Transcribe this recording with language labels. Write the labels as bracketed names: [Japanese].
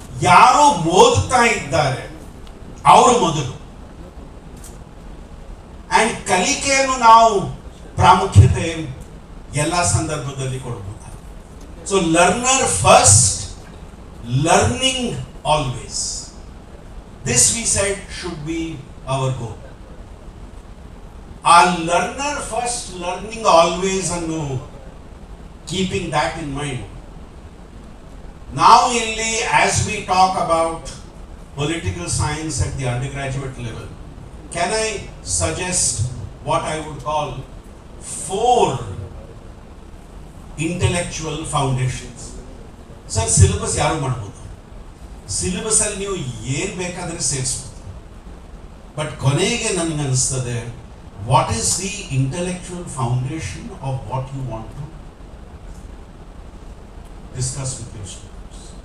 [Kannada] ಯಾರು ಓದುತ್ತಾ ಇದ್ದಾರೆ ಅವರು ಮೊದಲು, ಅಂಡ್ ಕಲಿಕೆಯನ್ನು ನಾವು ಪ್ರಾಮುಖ್ಯತೆ ಎಲ್ಲ ಸಂದರ್ಭದಲ್ಲಿ ಕೊಡಬಹುದು. [English] So learner first, learning always, this we said should be our goal. Our learner first, learning always, and keeping that in mind. Now only as we talk about political science at the undergraduate level, can I suggest what I would call 4 intellectual foundations? [Kannada] Sir, syllabus ಯಾರು ಮಾಡಬಹುದು, syllabus ಅಲ್ಲಿ ನೀವು ಏನ್ ಬೇಕಾದ್ರೆ ಸೇರಿಸಬಹುದು. [English] but [Kannada] ಕೊನೆಗೆ ನನಗೆ ಅನಿಸ್ತದೆ, [English] What is the intellectual foundation of what you want to discuss with your students.